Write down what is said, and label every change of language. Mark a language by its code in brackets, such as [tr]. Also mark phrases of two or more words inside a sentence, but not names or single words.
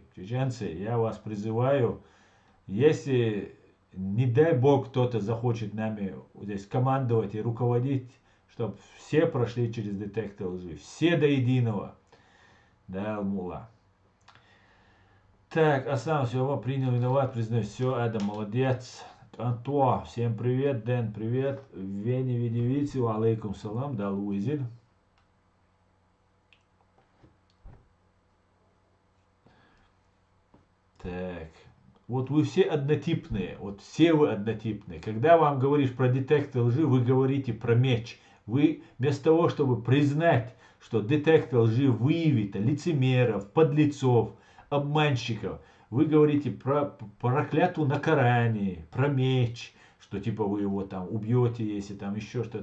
[ru] Чеченцы, я вас призываю, если, не дай бог, кто-то захочет нами здесь командовать и руководить, чтобы все прошли через детектор лжи. Все до единого. Да, Алмула. Так, Аслан, все, принял, виноват, признаюсь. Все, Адам, молодец. Антуа, всем привет. Дэн, привет. Вени Видевицу, [ar] عليكم السلام. [ru] Да, Луизиль. Так. Вот вы все однотипные, вот все вы однотипные. Когда вам говоришь про детектор лжи, вы говорите про меч. Вы вместо того, чтобы признать, что детектор лжи выявит лицемеров, подлецов, обманщиков, вы говорите про клятву на Коране, про меч, что типа вы его там убьете, если там еще что-то.